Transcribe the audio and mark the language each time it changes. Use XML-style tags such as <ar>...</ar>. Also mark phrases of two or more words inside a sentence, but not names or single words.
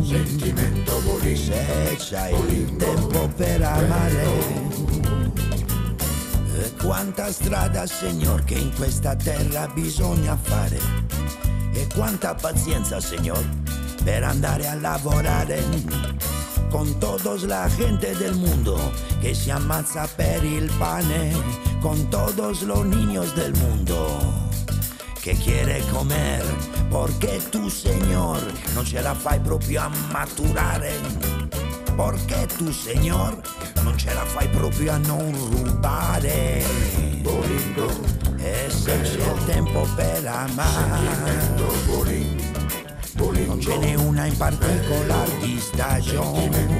<it>sentimento, se c'hai il tempo per amare. E quanta strada, Signor, che in questa terra bisogna fare, e quanta pazienza, Signor, per andare a lavorare</it> <es>con todos la gente del mundo que</es> <it>se ammazza per il pane,</it> <es>con todos los niños del mundo que quiere comer, porque tu, Señor,</es> <it>non ce la fai proprio a maturare. perché tu, signor, non ce la fai proprio a non rubare. E se c'è il tempo per amare, non ce n'è una in particolare di stagione.</it>